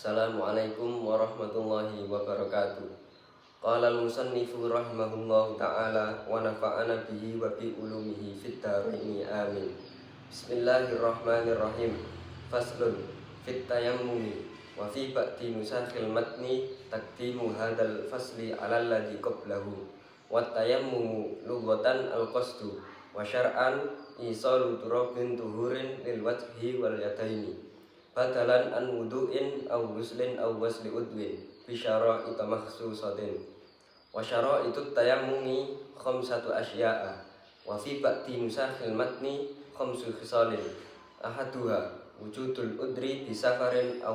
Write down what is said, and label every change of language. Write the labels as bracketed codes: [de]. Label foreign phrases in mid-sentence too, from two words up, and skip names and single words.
[ar] السلام عليكم ورحمة الله وبركاته. قال المصنف رحمه الله تعالى ونفعنا به وبعلومه في الدارين آمين. بسم الله الرحمن الرحيم. فصل في التيمم وفي بعض نسخ المتن تقديم هذا الفصل على الذي قبله. والتيمم لغة القصد وشرعا إيصال تراب طهور للوجه واليدين بدلا عن وضوء أو غسل أو غسل عضو بشرائط مخصوصة وشرائط التيمم خمسة أشياء وفي بعض نسخ المتن خمس خصال أحدها وجود العذر بسفر أو